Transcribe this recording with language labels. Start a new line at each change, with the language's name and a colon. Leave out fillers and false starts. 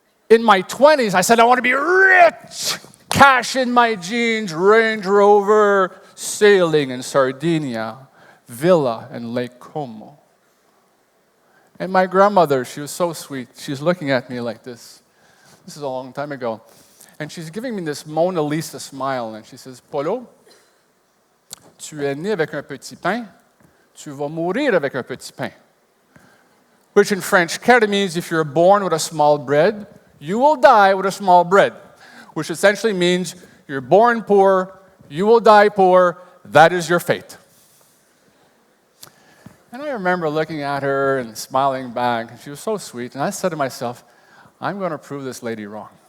English: In my 20s, I said, I want to be rich. Cash in my jeans, Range Rover, sailing in Sardinia, villa in Lake Como. And my grandmother, she was so sweet. She was looking at me like this. This is a long time ago. And she's giving me this Mona Lisa smile. And she says,
French: Paulo, tu es né avec un petit pain, tu vas mourir avec un petit pain.
English: Which in French kind of means if you're born with a small bread, you will die with a small bread. Which essentially means you're born poor, you will die poor, that is your fate. And I remember looking at her and smiling back, and she was so sweet. And I said to myself, I'm going to prove this lady wrong.